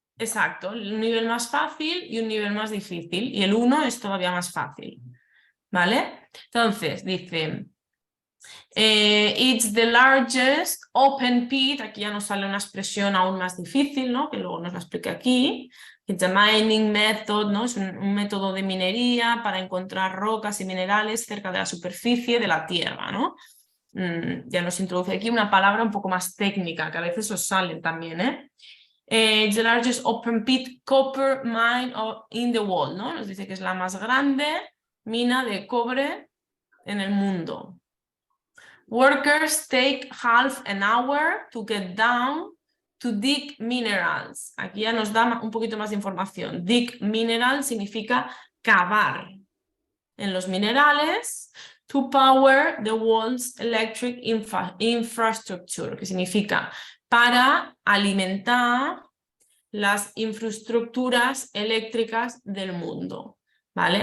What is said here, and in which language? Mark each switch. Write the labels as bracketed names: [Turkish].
[Spanish] exacto, un nivel más fácil y un nivel más difícil. Y el 1 es todavía más fácil. ¿Vale? Entonces, dice, [English] it's the largest open pit. [Spanish] Aquí ya nos sale una expresión aún más difícil, ¿no? Que luego nos la explique aquí. [English] It's a mining method, [Spanish] ¿no? Es un método de minería para encontrar rocas y minerales cerca de la superficie de la Tierra, ¿no? Ya nos introduce aquí una palabra un poco más técnica, que a veces os salen también, ¿eh? [English] It's the largest open pit copper mine in the world, ¿no? [Spanish] Nos dice que es la más grande mina de cobre en el mundo. [English] Workers take half an hour to get down to dig minerals. [Spanish] Aquí ya nos da un poquito más de información. Dig mineral significa cavar en los minerales [English] to power the world's electric infrastructure, [Spanish] que significa para alimentar las infraestructuras eléctricas del mundo. ¿Vale?